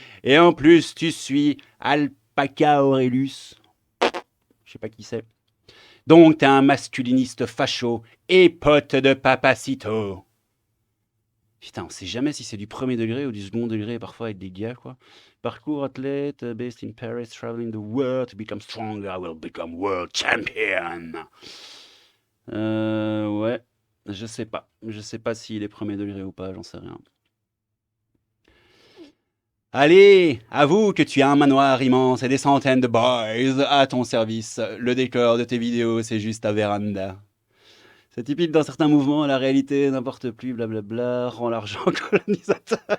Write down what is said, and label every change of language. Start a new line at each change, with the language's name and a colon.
French: Et en plus, tu suis Alpaca Aurelius. Je sais pas qui c'est. Donc, t'es un masculiniste facho et pote de Papacito. Putain, on sait jamais si c'est du premier degré ou du second degré, parfois avec des gars, quoi.
English: Parcours athlète, based in Paris, traveling the world to become stronger, I will become world champion.
French: Ouais, je sais pas. Je sais pas s'il est premier degré ou pas, j'en sais rien. Allez, avoue que tu as un manoir immense et des centaines de boys à ton service. Le décor de tes vidéos, c'est juste ta véranda. C'est typique d'un certain mouvement, la réalité n'importe plus, blablabla, rend l'argent colonisateur.